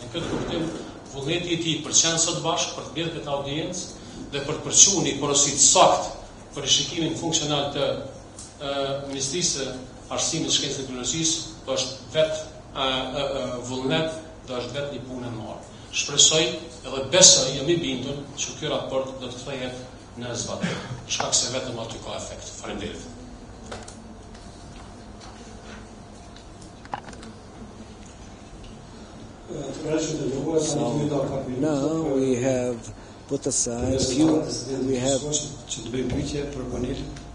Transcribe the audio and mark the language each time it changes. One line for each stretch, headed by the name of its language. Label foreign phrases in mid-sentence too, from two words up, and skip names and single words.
Albanian: Në këtë kuptim, vullneti i tij për të qenë sot bashkë, për të bërë këtë audiencë dhe për të përçuar një porosit sakt për rishikimin funksional të Ministrisë së Arsimit, Shkencës dhe Teknologjisë, do është vetë vullnet, do është vetë një punë e madhe. Shpresoj edhe besoj, jam i bindur që ky raport do të kthehet në zbatim, shkak se vetëm aty ka efekt. Faleminderit.
English: So now we have put aside few. We have.
Albanian: Që të bëjmë pyetje për panelin.